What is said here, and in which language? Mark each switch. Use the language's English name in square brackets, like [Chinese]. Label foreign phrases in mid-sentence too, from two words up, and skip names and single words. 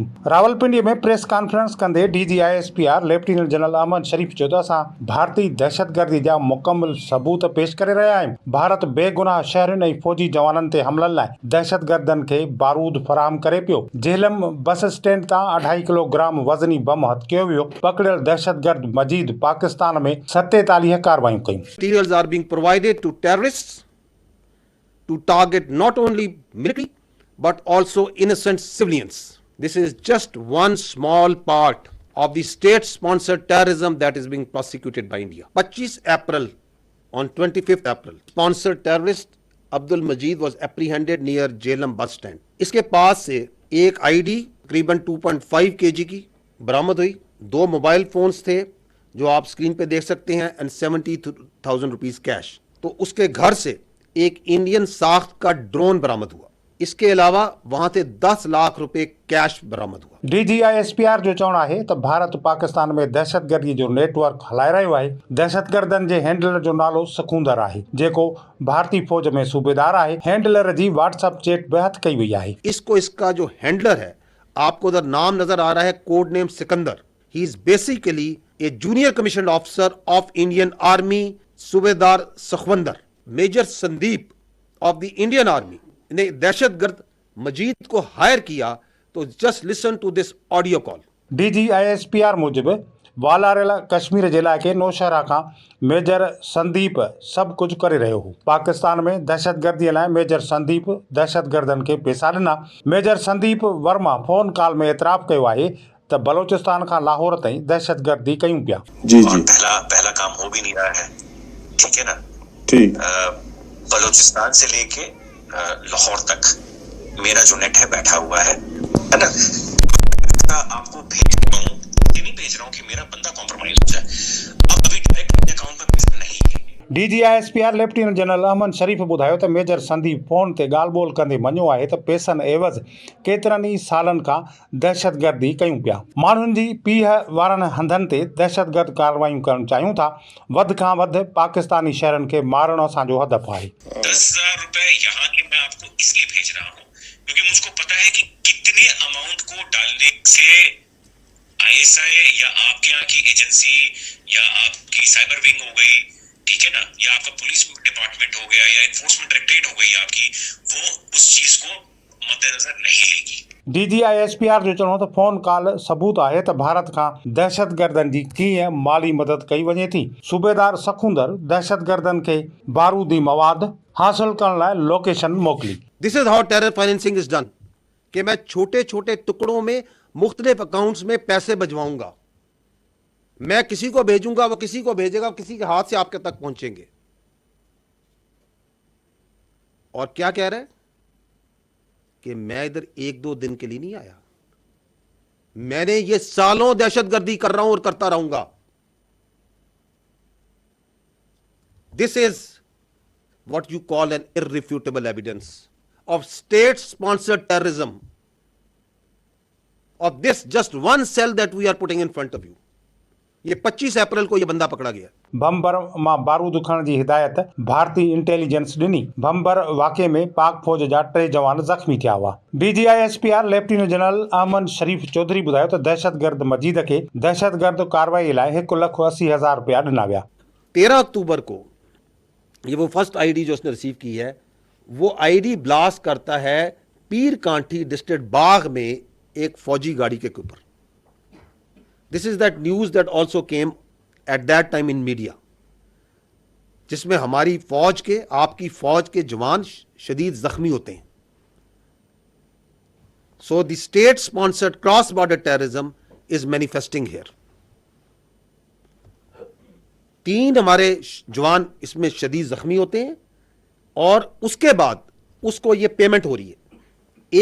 [Sindhi] रावलपिंडी में [English] press conference [Sindhi] कंदे DGISPR [English] lieutenant general [Sindhi] अहमद शरीफ चयो त असां भारतीय दहशतगर्दी जा मुकम्मल सबूत पेश करे रहिया आहियूं। भारत बेगुनाह शहरनि ऐं फौजी जवाननि ते हमलनि लाइ दहशतगर्दनि खे बारूद फराहम करे पियो। झेलम बस स्टैंड तां 2.5 किलोग्राम वज़नी बम हथ कयो वियो। पकड़ियल दहशतगर्द मजीद पाकिस्तान में 47 कार्रवाइयूं कयूं। [English] Materials are being provided to terrorists to target not only military but also innocent civilians. This is just one small part of the state-sponsored terrorism that is being prosecuted by India. 25 April, on 25th April, sponsored terrorist Abdul Majid was apprehended near Jhelum bus stand. [Urdu] اس کے پاس سے ایک آئی ڈی تقریباً 2.5 kg کی برآمد ہوئی. 2 موبائل فونز تھے جو آپ اسکرین پہ دیکھ سکتے ہیں [English] and 70,000 rupees cash. [Urdu] تو اس کے گھر سے ایک انڈین ساخت کا ڈرون برآمد ہوا. اس کے علاوہ وہاں سے 10 لاکھ روپے کیش برآمد ہوا. [Sindhi] DGISPR जो चवणु आहे त भारत पाकिस्तान में दहशतगर्दी जो नेटवर्क हलाए रहियो आहे। दहशतगर्दनि जे हैंडलर जो नालो सखूंदर आहे, जेको भारतीय फौज में सूबेदार आहे। हैंडलर जी व्हाट्सएप चैट बि हथ कई वई आहे। [Urdu] اس کا جو ہینڈلر ہے، آپ کو ادھر نام نظر آ رہا ہے، کوڈ نیم سکندر. [English] He is basically a junior commission officer of Indian Army, सूबेदार सखवंदर। [Urdu] मेजर संदीप [English] of the Indian Army [Urdu] نے دہشت گرد مجید کو ہائر کیا. [English] तो just listen to this audio call. [Sindhi] DGISPR मूजिब वालारेला कश्मीर जे इलाइक़े नौशहरा खां मेजर संदीप सभु कुझु करे रहियो हो। पाकिस्तान में दहशतगर्दीअ लाइ मेजर संदीप दहशतगर्दनि खे पैसा ॾिना। मेजर संदीप वर्मा फोन कॉल में एतराफ़ कयो आहे त बलोचिस्तान खां लाहौर ताईं दहशतगर्दी कयूं पिया। [Urdu] جی جی, پہلا کام ہو بھی نہیں رہا ہے، ٹھیک ہے نا. ٹھیک، بلوچستان سے لے کے لاہور تک میرا جو نیٹ ہے بیٹھا ہوا ہے نا. آپ کو بھیج رہا ہوں، نہیں بھیج رہا ہوں کہ میرا بندہ کمپرومائز ہو جائے. اب ابھی ڈائریکٹ اکاؤنٹ میں پیسہ نہیں ہے. [Sindhi] DGISPR [English] lieutenant general [Sindhi] अहमद शरीफ ॿुधायो त मेजर संदीप फोन ते ॻाल्हि ॿोल कंदे मञियो आहे त पैसनि एवज़ केतिरनि ई सालनि खां दहशतगर्दी कयूं पिया। माण्हुनि जी पीह वारनि हंधनि ते दहशतगर्द कार्रवाइयूं करणु चाहियूं था। वधि खां वधि पाकिस्तानी शहरनि खे मारणु असांजो हदफ़ आहे। [Urdu] 10,000 روپے یہاں کے میں آپ کو اس لیے بھیج رہا ہوں کیونکہ مجھ کو پتا ہے کہ کتنے اماؤنٹ کو ڈالنے سے ISI یا آپ کے یہاں کی ایجنسی یا آپ کی [English] cyber wing [Urdu] ہو گئی، ٹھیک ہے نا، یا آپ کا [English] police department [Urdu] ہو گیا یا [English] enforcement directorate [Urdu] ہو گئی آپ کی، وہ اس چیز کو مدنظر نہیں لے گی. [Sindhi] DGISPR जो चवणो त फोन कॉल सबूत आहे त भारत खां दहशतगर्दनि जी कीअं माली मदद कई वञे थी। सूबेदार सखूंदर दहशतगर्दनि खे बारूदी मवाद हासिल करण लाइ लोकेशन मोकिली। [English] This is how terror financing is done, [Urdu] کہ میں چھوٹے چھوٹے ٹکڑوں میں مختلف اکاؤنٹس میں پیسے بھجواؤں گا. میں کسی کو بھیجوں گا، وہ کسی کو بھیجے گا، کسی کے ہاتھ سے آپ کے تک پہنچیں گے. اور کیا کہہ رہے ہیں کہ میں ادھر 1-2 دن کے لیے نہیں آیا، میں نے یہ سالوں دہشت گردی کر رہا ہوں اور کرتا رہوں گا. [English] This is what you call an irrefutable evidence of state-sponsored terrorism of this just one cell that we are putting in front of you. [Urdu] یہ 25 اپریل کو یہ بندہ پکڑا گیا. [Sindhi] बम्बर मां बारूद खणण जी हिदायत भारतीय इंटेलिजेंस ॾिनी। बम्बर वाक़े में पाक फौज जा 3 जवान ज़ख़्मी थिया हुआ। DGISPR [English] lieutenant general [Sindhi] अहमद शरीफ चौधरी ॿुधायो त दहशतगर्द मजीद खे दहशतगर्द कार्रवाई लाइ 1,80,000 रुपया ॾिना विया। [Urdu] 13 اکتوبر کو یہ وہ فرسٹ آئی ڈی جو اس نے ریسیو کی ہے، وہ آئی ڈی بلاسٹ کرتا ہے پیر کانٹھی ڈسٹرکٹ باغ میں ایک فوجی گاڑی کے اوپر. [English] This is that news that also came at that time in media, [Urdu] جس میں ہماری فوج کے، آپ کی فوج کے جوان شدید زخمی ہوتے ہیں. [English] So the state sponsored cross border terrorism is manifesting here. [Urdu] 3 ہمارے جوان اس میں شدید زخمی ہوتے ہیں اور اس کے بعد اس کو یہ پیمنٹ ہو رہی ہے.